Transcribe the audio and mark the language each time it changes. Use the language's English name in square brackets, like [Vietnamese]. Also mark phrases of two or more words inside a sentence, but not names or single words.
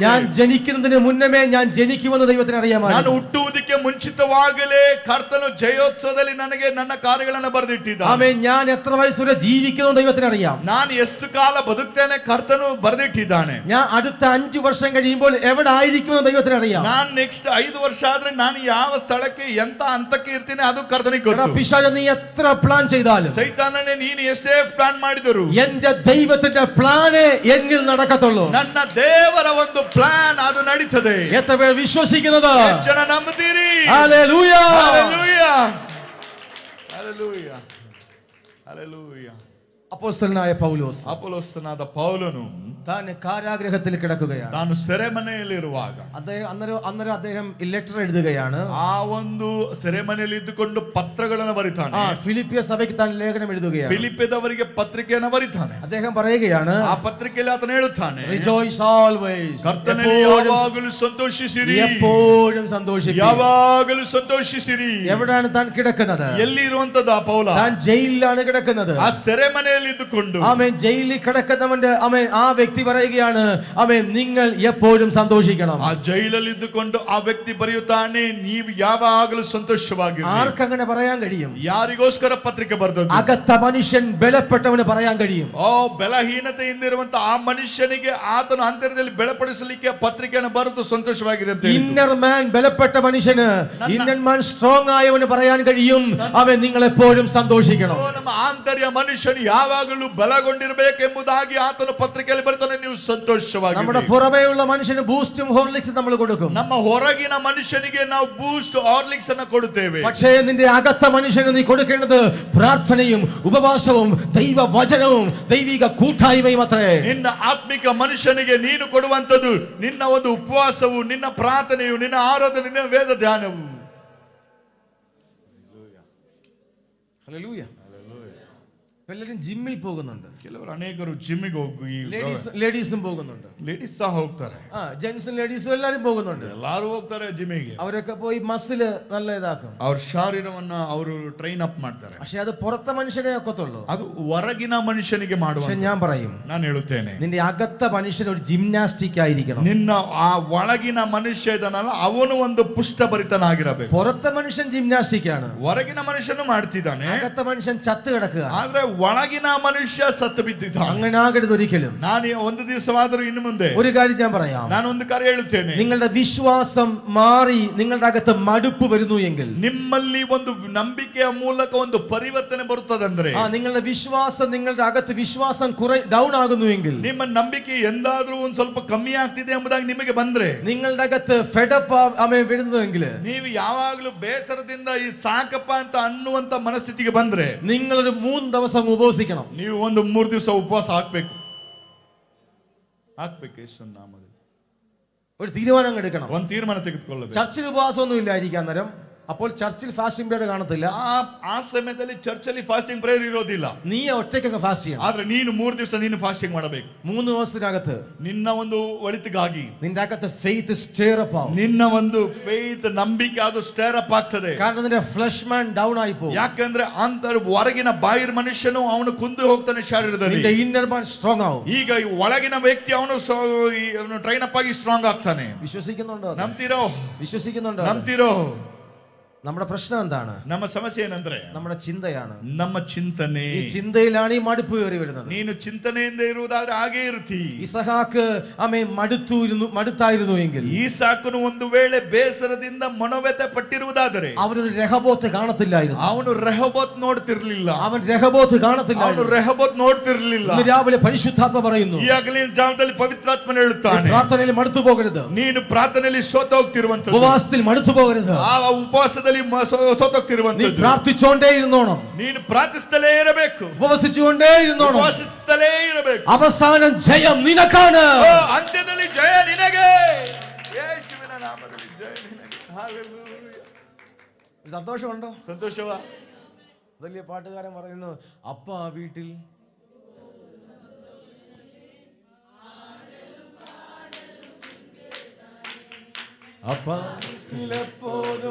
[Malayalam] ഞാൻ ജനിക്കുന്നതിന് മുന്നമേ ഞാൻ ജനിക്കുമെന്ന് ദൈവത്തിന് അറിയാമായിരുന്നു. [Kannada] ನಾನು ಹುಟ್ಟುವುದಕ್ಕೆ ಮುಂಚಿತವಾಗಲೇ ಕರ್ತನು ಜಯೋತ್ಸವದಲ್ಲಿ ನನಗೆ ನನ್ನ ಕಾರ್ಯಗಳನ್ನು ಬರೆದಿಟ್ಟಿದ್ದಾನೆ. [Malayalam] ആമേൻ. ഞാൻ എത്ര വയസ്സുവരെ ജീവിക്കുന്നു ദൈവത്തിന് അറിയാം. [Kannada] ನಾನು ಎಷ್ಟು ಕಾಲ ಬದುಕ್ತೇನೆ ಕರ್ತನು ಬರೆದಿಟ್ಟಿದ್ದಾನೆ. [Malayalam] ഞാൻ അടുത്ത 5 ವರ್ಷം കഴിയുമ്പോൾ എവിടെ ആയിരിക്കുമെന്ന് ദൈവത്തിന് അറിയാം. [Kannada] ನಾನು ನೆಕ್ಸ್ಟ್ 5 ವರ್ಷ ಆದ್ರೆ ನಾನು ಯಾವ ಸ್ಥಳಕ್ಕೆ ಎಂತ ಹಂತಕ್ಕೆ ಇರ್ತೀನಿ ಅದು ಕರ್ತನಿಗೆ ಗೊತ್ತು. [Malayalam] പിശാച നീ എത്ര പ്ലാൻ ചെയ്താലും, [Kannada] ಸೈತಾನನೇ ನೀನು ಎಷ್ಟೇ ಪ್ಲಾನ್ ಮಾಡಿದರು, [Malayalam] എന്റെ ദൈവത്തിന്റെ പ്ലാനേ എന്നിൽ നടക്കത്തുള്ളൂ. [Kannada] ನನ್ನ ದೇವರ ಒಂದು ಪ್ಲಾನ್ ಅದು ನಡೀತದೆ. [Malayalam] എത്ര പേർ വിശ്വസിക്കുന്നത്? [Kannada] ಎಷ್ಟು ಜನ ನಂಬುತ್ತೀರಿ? [Malayalam] ഹല്ലേലൂയ. ഹല്ലേലൂയ. ഹല്ലേലൂയ. ഹല്ലേലൂയ. അപ്പോസ്തലനായ പൗലോസ്, [Kannada] ಅಪೊಸ್ತಲನಾದ ಪೌಲನು [Malayalam] താൻ കാരാഗ്രഹത്തിൽ കിടക്കുകയാണ്. [Kannada] ತಾನು ಸೆರೆಮನೆಯಲ್ಲಿರುವಾಗ [Malayalam] അന്നേരം അദ്ദേഹം ലെറ്റർ എഴുതുകയാണ്. [Kannada] ಆ ಒಂದು ಸೆರೆಮನೆಯಲ್ಲಿ ಇದ್ದುಕೊಂಡು ಪತ್ರಗಳನ್ನು ಬರೀತಾನೆ. [Malayalam] ഫിലിപ്പിയ സഭയ്ക്ക് താൻ ലേഖനം എഴുതുകയാണ്. [Kannada] ಫಿಲಿಪ್ಪಿಯದವರಿಗೆ ಪತ್ರಿಕೆಯನ್ನು ಬರೀತಾನೆ. [Malayalam] അദ്ദേഹം പറയുകയാണ്, [Kannada] ಆ ಪತ್ರಿಕೆಯಲ್ಲಿ ಆತನು ಹೇಳುತ್ತಾನೆ, [English] Rejoice always. [Kannada] ಕರ್ತನಲ್ಲಿ ಯಾವಾಗಲೂ ಸಂತೋಷಿಸಿರಿ. [Malayalam] എപ്പോഴും സന്തോഷിപ്പിൻ. [Kannada] ಯಾವಾಗಲೂ ಸಂತೋಷಿಸಿರಿ. [Malayalam] എവിടെയാണ് താൻ കിടക്കുന്നത്? [Kannada] ಎಲ್ಲಿ ಇರುವಂತದ್ದು ಆ ಪೌಲ? [Malayalam] താൻ ജയിലിലാണ് കിടക്കുന്നത്. [Kannada] ಆ ಸೆರೆಮನೆಯಲ್ಲಿ ಇದ್ದುಕೊಂಡು [Malayalam] ആമേൻ. ജയിലിൽ കിടക്കുന്നവന്റെ ആമേൻ ആ വ്യക്തി പറയുകയാണ്, ആമേൻ, നിങ്ങൾ എപ്പോഴും സന്തോഷിക്കണം. [Kannada] ಆ ಜೈಲಲ್ಲಿ ಇದ್ದುಕೊಂಡು ಆ ವ್ಯಕ್ತಿ ಬರೆಯುತ್ತಾನೆ, ನೀವು ಯಾವಾಗಲೂ ಸಂತೋಷವಾಗಿರಿ. [Malayalam] ആർക്കങ്ങനെ പറയാൻ കഴിയും? [Kannada] ಯಾರಿಗೋಸ್ಕರ ಪತ್ರಿಕೆ ಬರೆದದ್ದು? [Malayalam] അകത്ത മനുഷ്യൻ ബലപ്പെട്ടവന് പറയാൻ കഴിയും. [Kannada] ಬಲಹೀನತೆಯಿಂದ ಇರುವಂತ ಆ ಮನುಷ್ಯನಿಗೆ ಆತನ ಅಂತರ್ಯದಲ್ಲಿ ಬೆಳಪಡಿಸಲಿಕ್ಕೆ ಪತ್ರಿಕೆಯನ್ನು ಬರೆದು ಸಂತೋಷವಾಗಿದೆ ಅಂತ [English] inner man [Malayalam] ബലപ്പെട്ട മനുഷ്യന്, [English] inner man strong [Malayalam] ആയവന് പറയാൻ കഴിയും, അവൻ നിങ്ങൾ എപ്പോഴും സന്തോഷിക്കണം. [Kannada] ನಮ್ಮ ಆಂತರ್ಯ ಮನುಷ್ಯನು ಯಾವಾಗಲೂ ಬಲಗೊಂಡಿರಬೇಕೆಂಬುದಾಗಿ ಆತನ ಪತ್ರಿಕೆಯಲ್ಲಿ ಬರ್ತಾನೆ, ನೀವು ಸಂತೋಷವಾಗಿ. [Malayalam] നമ്മുടെ പുറമേയുള്ള മനുഷ്യന് ബൂസ്റ്റും ഹോർലിക്സും നമ്മൾ കൊടുക്കും. [Kannada] ನಮ್ಮ ಹೊರಗಿನ ಮನುಷ್ಯನಿಗೆ ನಾವು ಬೂಸ್ಟ್ ಹಾರ್ಲಿಕ್ಸ್ ಅನ್ನು ಕೊಡುತ್ತೇವೆ. [Malayalam] പക്ഷേ നിന്റെ അകത്ത മനുഷ്യന് നീ കൊടുക്കേണ്ടത് പ്രാർത്ഥനയും ഉപവാസവും ദൈവവചനവും ദൈവിക കൂട്ടായ്മയും അത്രേ. [Kannada] ನಿನ್ನ ಆತ್ಮಿಕ ಮನುಷ್ಯನಿಗೆ ನೀನು ಕೊಡುವಂತದ್ದು ನಿನ್ನ ಒಂದು ಉಪವಾಸವು, ನಿನ್ನ ಪ್ರಾರ್ಥನೆಯು, ನಿನ್ನ ಆರಾಧನೆ, ನಿನ್ನ ವೇದ ಧ್ಯಾನವು. [Malayalam] ഹല്ലേലൂയ. എല്ലാവരും ജിമ്മിൽ പോകുന്നുണ്ട്. [Kannada] ಕೆಲವರು ಅನೇಕರು ಜಿಮ್ಮಿಗೆ ಹೋಗಿ, [Malayalam] ലേഡീസും പോകുന്നുണ്ട്. [Kannada] ಲೇಡೀಸ್ ಸಹ ಹೋಗ್ತಾರೆ. [Malayalam] ജെന്റ്സും ലേഡീസും എല്ലാരും പോകുന്നുണ്ട്. [Kannada] ಎಲ್ಲರೂ ಹೋಗ್ತಾರೆ ಜಿಮ್ಮಿಗೆ. [Malayalam] അവരൊക്കെ പോയി മസില് നല്ല ഇതാക്കും. [Kannada] ಅವ್ರ ಶಾರೀರವನ್ನ ಅವರು [English] train up [Kannada] ಮಾಡ್ತಾರೆ. [Malayalam] പക്ഷെ അത് പുറത്തെ മനുഷ്യനെ ഒക്കത്തുള്ളൂ. [Kannada] ಅದು ಹೊರಗಿನ ಮನುಷ್ಯನಿಗೆ ಮಾಡುವ. [Malayalam] പക്ഷെ ഞാൻ പറയും, [Kannada] ನಾನು ಹೇಳುತ್ತೇನೆ, [Malayalam] നിന്റെ അകത്ത മനുഷ്യൻ ഒരു ജിംനാസ്റ്റിക് ആയിരിക്കണം. [Kannada] ನಿನ್ನ ಆ ಒಳಗಿನ ಮನುಷ್ಯ ಇದನ್ನಲ್ಲ, ಅವನು ಒಂದು ಪುಷ್ಟಭರಿತನಾಗಿರಬೇಕು. [Malayalam] പുറത്തെ മനുഷ്യൻ ജിംനാസ്റ്റിക് ആണ്, [Kannada] ಹೊರಗಿನ ಮನುಷ್ಯನು ಮಾಡ್ತಿದ್ದಾನೆ, [Malayalam] അകത്ത മനുഷ്യൻ ചത്ത് കിടക്കുക. [Kannada] ಆದ್ರೆ ಒಳಗಿನ ಮನುಷ್ಯ ಸತ್ತು ಬಿದ್ದಿದ್ದಾನೆ. [Malayalam] അങ്ങനെ ആകരുത് ഒരിക്കലും. [Kannada] ನಾನು ಒಂದು ದಿವಸವಾದರೂ ಇನ್ನು ಮುಂದೆ [Malayalam] ഒരു കാര്യം ഞാൻ പറയാം. [Kannada] ನಾನು ಒಂದು ಕಾರ್ಯ ಹೇಳುತ್ತೇನೆ. [Malayalam] നിങ്ങളുടെ വിശ്വാസം മാറി നിങ്ങളുടെ അകത്ത് മടുപ്പ് വരുന്നു എങ്കിൽ, [Kannada] ನಿಮ್ಮಲ್ಲಿ ಒಂದು ನಂಬಿಕೆಯ ಮೂಲಕ ಒಂದು ಪರಿವರ್ತನೆ ಬರುತ್ತದಂದ್ರೆ, [Malayalam] നിങ്ങളുടെ വിശ്വാസം, നിങ്ങളുടെ അകത്ത് വിശ്വാസം ഡൗൺ ആകുന്നു എങ്കിൽ, [Kannada] ನಿಮ್ಮ ನಂಬಿಕೆ ಎಂದಾದ್ರೂ ಒಂದು ಸ್ವಲ್ಪ ಕಮ್ಮಿ ಆಗ್ತಿದೆ ಎಂಬುದಾಗಿ ನಿಮಗೆ ಬಂದ್ರೆ, [Malayalam] നിങ്ങളുടെ അകത്ത് ഫെഡപ്പ് വരുന്നതെങ്കിൽ, [Kannada] ನೀವು ಯಾವಾಗಲೂ ಬೇಸರದಿಂದ ಈ ಸಾಕಪ್ಪ ಅಂತ ಅನ್ನುವಂತ ಮನಸ್ಥಿತಿಗೆ ಬಂದ್ರೆ, [Malayalam] നിങ്ങളൊരു 3 ദിവസം ഉപവസിക്കണം. [Kannada] ನೀವು ಒಂದು 3 ದಿವಸ ಉಪವಾಸ ಹಾಕ್ಬೇಕು. ಯೇಸುವಿನ ನಾಮದಲ್ಲಿ [Malayalam] ഒരു തീരുമാനം എടുക്കണം. [Kannada] ಒಂದು ತೀರ್ಮಾನ ತೆಗೆದುಕೊಳ್ಳಬೇಕು. [Malayalam] ചർച്ചിൽ ഉപവാസമൊന്നും ഇല്ലായിരിക്കാൻ നേരം. അപ്പോൾ ചർച്ചിൽ [English] fasting period [Malayalam] കാണത്തില്ല. [Kannada] ಆ ಸಮಯದಲ್ಲಿ ಚರ್ಚಲ್ಲಿ [English] fasting prayer [Kannada] ಇರೋದಿಲ್ಲ. [Malayalam] നീ ഒറ്റയ്ക്ക് ഫാസ്റ്റ് ചെയ്യണം. [Kannada] ಆದ್ರೆ ನೀನು 3 ದಿವಸ ನೀನು ಫಾಸ್ಟಿಂಗ್ ಮಾಡಬೇಕು. [Malayalam] 3 ദിവസത്തിനകത്ത് [Kannada] ನಿನ್ನ ಒಂದು ಒಳಿತಿಗಾಗಿ [Malayalam] നിന്റെ അകത്ത് [English] faith stir up [Malayalam] ആവും. [Kannada] ನಿನ್ನ ಒಂದು ಫೇತ್ ನಂಬಿಕೆ ಅದು [English] stir up [Kannada] ಆಗ್ತದೆ. [Malayalam] കാരണം നിന്റെ [English] flesh man [Malayalam] ഡൗൺ ആഗി പോകും. [Kannada] ಯಾಕಂದ್ರೆ ಹೊರಗಿನ ಬಾಹಿರ ಮನುಷ್ಯನು ಅವನು ಕುಂದು ಹೋಗ್ತಾನೆ ಶರೀರದಲ್ಲಿ. [Malayalam] ನಿന്റെ [English] inner man strong [Malayalam] ಆവും. [Kannada] ಈಗ ಈ ಒಳಗಿನ ವ್ಯಕ್ತಿ ಅವನು [English] train up [Kannada] ಆಗಿ ಸ್ಟ್ರಾಂಗ್ ಆಗ್ತಾನೆ. [Malayalam] വിശ്വസിക്കുന്നുണ്ടോ? [Kannada] ನಂಬ್ತಿರೋ? [Malayalam] വിശ്വസിക്കുന്നുണ്ടോ? [Kannada] ನಂಬ್ತಿರೋ? [Malayalam] നമ്മുടെ പ്രശ്നം എന്താണ്? [Kannada] ನಮ್ಮ ಸಮಸ್ಯೆ ಏನಂದ್ರೆ [Malayalam] നമ്മുടെ ചിന്തയാണ്. [Kannada] ನಮ್ಮ ಚಿಂತನೆ. [Malayalam] ഈ ചിന്തയിലാണ് ഈ മടുപ്പ് കയറി വരുന്നത്. [Kannada] ನೀನು ಚಿಂತನೆಯಿಂದ ಇರುವುದಾದ್ರೆ ಹಾಗೆ ಇರ್ತಿ. [Malayalam] ഇസഹാക്ക് മടുത്തായിരുന്നു എങ്കിൽ, [Kannada] ಈಸಾಕನು ಒಂದು ವೇಳೆ ಬೇಸರದಿಂದ ಮನೋವ್ಯತೆ ಪಟ್ಟಿರುವುದಾದರೆ [Malayalam] അവനൊരു രഹബോത്ത് കാണത്തില്ലായിരുന്നു. [Kannada] ಅವನು ರೆಹಬೋತ್ ನೋಡ್ತಿರ್ಲಿಲ್ಲ. [Malayalam] അവൻ രഹബോത്ത് [Kannada] ಅವನು [Malayalam] കാണത്തില്ലായിരുന്നു. [Kannada] ರೆಹಬೋತ್ ನೋಡ್ತಿರ್ಲಿಲ್ಲ. [Malayalam] ഇന്ന് രാവിലെ പരിശുദ്ധാത്മ പറയുന്നു, [Kannada] ಈ ಹಗಲಿನ ಜಾವದಲ್ಲಿ ಪವಿತ್ರಾತ್ಮನ ಹೇಳುತ್ತಾನೆ, [Malayalam] പ്രാർത്ഥനയിൽ മടുത്തു പോകരുത്. [Kannada] ನೀನು ಪ್ರಾರ್ಥನೆಯಲ್ಲಿ ಸೋತ ಹೋಗ್ತಿರುವಂತದ್ದು, [Malayalam] ഉപവാസത്തിൽ മടുത്തു പോകരുത്. [Kannada] ಆ ಉಪವಾಸದಲ್ಲಿ [Malayalam] നീ [Kannada] ಸೋತೋಗ್ತಿರುವಂತದ್ದು. [Malayalam] പ്രാർത്ഥിച്ചുകൊണ്ടേ ഇരുന്നോണം. [Kannada] ನೀನು ಪ್ರಾರ್ಥಿಸುತ್ತಲೇ ಇರಬೇಕು. [Malayalam] ഉപവസിച്ചുകൊണ്ടേ ഇരുന്നോണം. [Kannada] ಉಪವಾಸಿಸುತ್ತಲೇ ಇರಬೇಕು. [Malayalam] അവസാനം ജയം നിനക്കാണ്. [Kannada] ಅಂತ್ಯದಲ್ಲಿ ಜಯ ನಿನಗೆ. ಯೇಸುವಿನ ನಾಮದಲ್ಲಿ ಜಯ ನಿನಗೆ. [Malayalam] ഹല്ലേലൂയ. സന്തോഷമുണ്ടോ? [Kannada] ಸಂತೋಷವಾ? [Malayalam] വലിയ പാട്ടുകാരൻ പറയുന്നു, അപ്പ വീട്ടിൽ എപ്പോഴും